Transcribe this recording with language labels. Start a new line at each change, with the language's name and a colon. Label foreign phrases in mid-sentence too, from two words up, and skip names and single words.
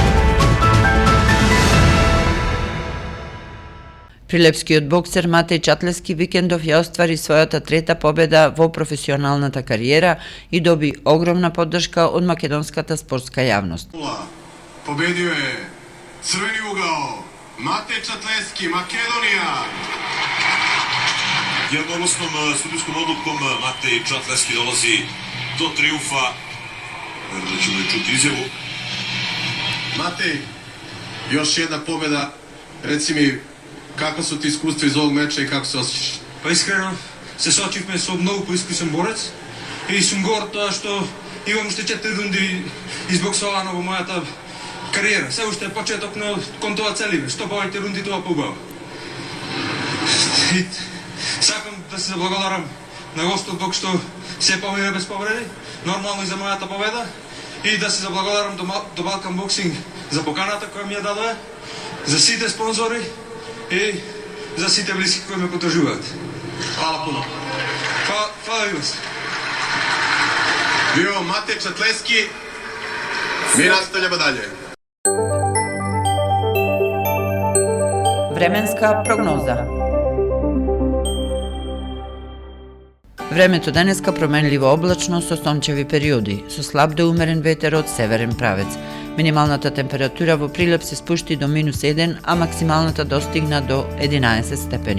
Macedonian: Прилепскиот боксер Матеј Чатлески викендов ја оствари својата трета победа во професионалната кариера и доби огромна поддршка од македонската спортска јавност.
Serbian: Победио е црвени угол Матеј Чатлески, Македонија. Једногласном судиском одлуком Матеј Чатлески долази до триумфа. Верно да ćemo čuti izjavu. Матеј, još jedna победа. Reci mi, kako su ti iskustva iz ovog meča i kako se osjećaš?
Macedonian: Па искрено се сочивме со многу поискусен борец и сум горд тоа што имам уште 4 рунди избоксовано во мојата кариера. Се уште е почеток, но кон тоа целиме. Што повеќе рунди, тоа побава. Сакам да се заблагодарам на гостот Бог што се помине без повреди, нормално и за мојата победа, и да се заблагодарам до Балкан Боксинг за поканата која ми ја дадоа, за сите спонзори и за сите блиски кои ме поддржуваат.
Serbian: Hvala puno. Hvala i vas. Bio Matej Čatleski, mi nastavljamo dalje.
Macedonian: Временска прогноза. Времето денеска променливо облачно со сончеви периоди, со слаб до умерен ветер од северен правец. Минималната температура во Прилеп се спушти до -1, а максималната достигна до 11 степени.